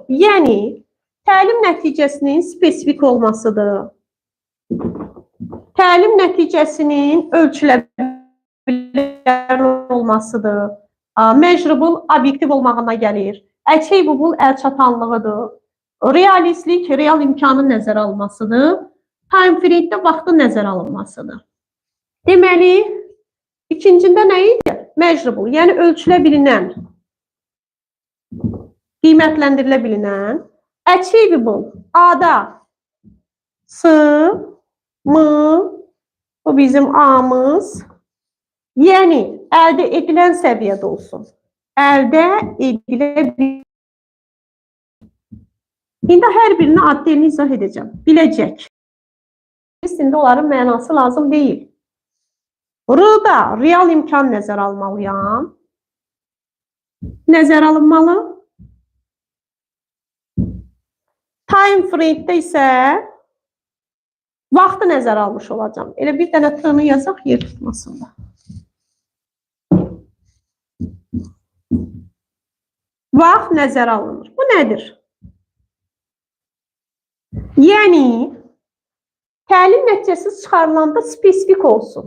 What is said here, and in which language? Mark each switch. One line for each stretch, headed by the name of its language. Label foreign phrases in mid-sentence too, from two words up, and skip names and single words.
Azerbaijani: Yəni, təlim nəticəsinin spesifik olmasıdır. Təlim nəticəsinin ölçülə bilən olmasıdır. Measurable, obyektiv olmağına gəlir. Achievable, əlçatanlığıdır. Realistlik, real imkanın nəzərə alınmasıdır.
English: Time frame-
Azerbaijani: də vaxtın nəzərə alınmasıdır. Deməli, ikincində nə idi? Measurable, yəni ölçülə bilinən, qiymətləndirilə bilinən. Achievable, A-da S, M, bu bizim A-mız. Yəni, əldə edilən səviyyədə olsun. Əldə edilə bilinən. İndi hər birini adlı izah edəcəm. Biləcək. İndi onların mənası lazım deyil. R-da real imkan nəzər almalıyam. Nəzər alınmalı.
English: Time frame-
Azerbaijani: də isə vaxtı nəzər almış olacam. Elə bir dənə t-nı yazaq yer tutmasında. Vaxt nəzər alınır. Bu nədir? Yəni, təlim nəticəsi çıxarılanda spesifik olsun.